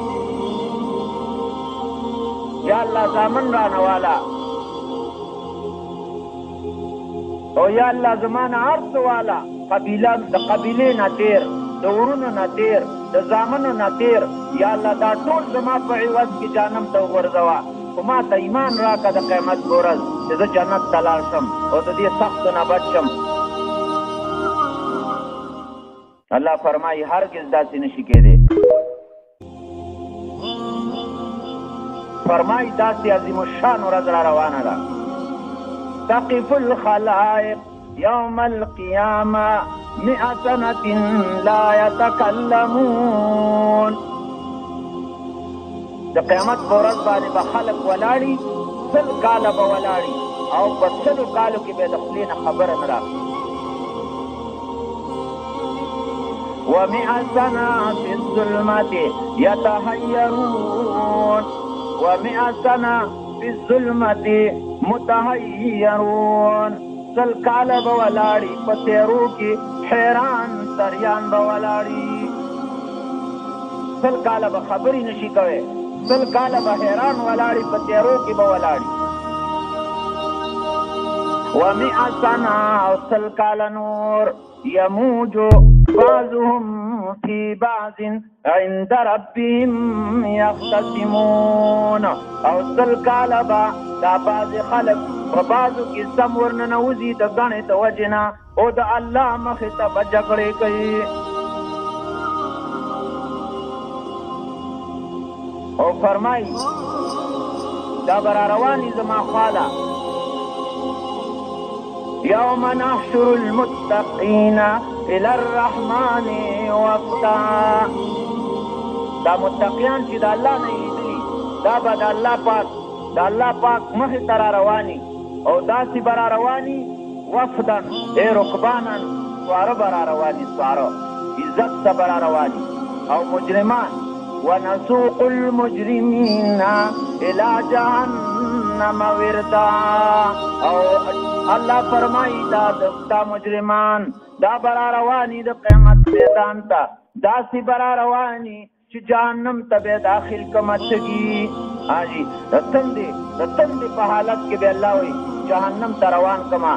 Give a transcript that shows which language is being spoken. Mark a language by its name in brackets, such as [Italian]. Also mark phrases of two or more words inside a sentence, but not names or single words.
[Pashto] یا الله زامن رانه واله، او یا الله زما نه هر څه واله، قبیله د قبیلې نه تېر، د ورونو نه تېر، د زامنو نه تېر، یا الله دا ټول زما په عوض کې جهنم ته وغورځوه، خو ما ته ایمان راکړه د قیامت په ورځ چې زه جنت ته لاړ شم او د دې سختو نه بچ شم. الله فرمایي هرگز داسې نشي کېدی. فرمایي داسې عظیم الشان ورځ را روانه ده. [Arabic] تقف الخلائق يوم القيامة 100 سنة لا يتكلمون. [Pashto] د قیامت په ورځ باندې به خلک ولاړي، 100 کاله به ولاړي، او په 100 کالو کې به د خولې نه خبره نه راغلي. [Arabic] و100 سنة في الظلمة يتحيرون، و100 سنة في الظلمة متحيرون. [Pashto] 100 کاله به ولاړي په تیرو کې حیران سریان به ولاړي. 100 کاله به خبرې نشي کوي، 100 کاله به حیران ولاړي په تیرو کې به ولاړي. [Arabic] و100 سنة، [Pashto] او 100 کاله نور، [Arabic] يموج بعضهم في بعض عند ربهم يختصمون. [Pashto] او 100 کاله به دا بعض خلک په بعضو کې سم ورننوځي د ګڼې د وجې نه، او د الله مخې ته به جګړې کوي. او فرمایي دا به را رواني زما خواله. [Arabic] يوم نحشر المتقين إلى الرحمن وفدا. [Pashto] دا متقیان چې د الله نه لیدلي، دا به د الله پاک مخې ته را رواني، او داسې به را رواني [Arabic] وفدن، رکبانن، [Pashto] سواره به را رواني، سواره عزت ته به را رواني. او مجرمان [Arabic] ونسوق المجرمين إلى جهنم وردا. [Pashto] او الله فرمایي دا مجرمان دا به را رواني د قیامت میدان ته، داسې به را رواني چې جهنم ته به داخل کمه تږي. حاجی د تندې په حالت کې به الله وایي جهنم ته روان کما.